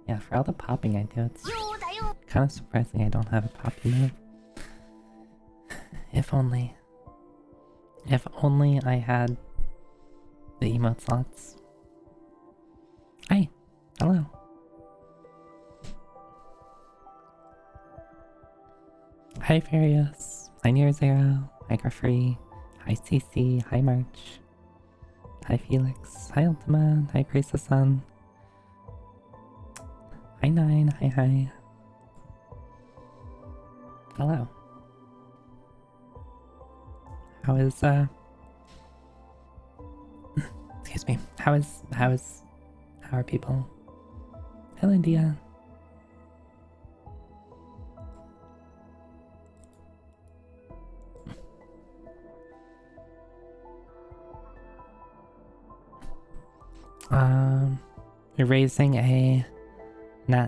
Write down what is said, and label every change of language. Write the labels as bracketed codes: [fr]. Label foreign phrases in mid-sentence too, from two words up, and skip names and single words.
[en] for all the popping I do, it's kind of surprising I don't have a poppy move. If only. If only I had the emote slots. Hi. Hello. Hi Farius. Hi Near Zero. Hi Grafree. Hi CC. Hi March. Hi Felix. Hi Ultima. Hi Priestess Sun. Hi Nine. Hi. Hello. How is excuse me. How are people? Hello Dia. You're raising a Nastly?